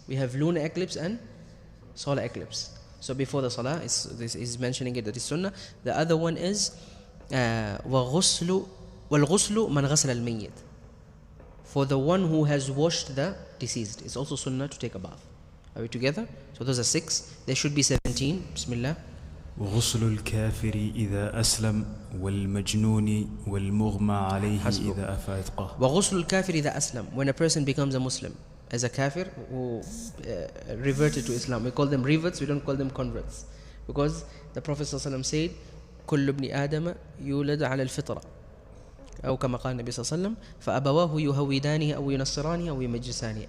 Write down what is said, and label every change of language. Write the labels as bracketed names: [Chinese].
[English] We have lunar eclipse and solar eclipse. So before the salah, this is mentioning it, that is sunnah. The other one is [Arabic] وَالْغُسْلُ مَنْ غَسَلَ الْمَيِّتِ. [English] For the one who has washed the deceased. It's also sunnah to take a bath. Are we together? So those are 6. There should be 17. Bismillah. [Arabic] وغسل الكافر إذا أسلم والمجنون والمغمى عليه إذا أفاق. وغسل الكافر إذا أسلم. [English] When a person becomes a Muslim, as a kafir who reverted to Islam, we call them reverts, we don't call them converts, because the Prophet ﷺ said [Arabic] كل ابن آدم يولد على الفطرة أو كما قال النبي صلى الله عليه وسلم فأبواه يهودانه أو ينصرانه أو يمجسانه.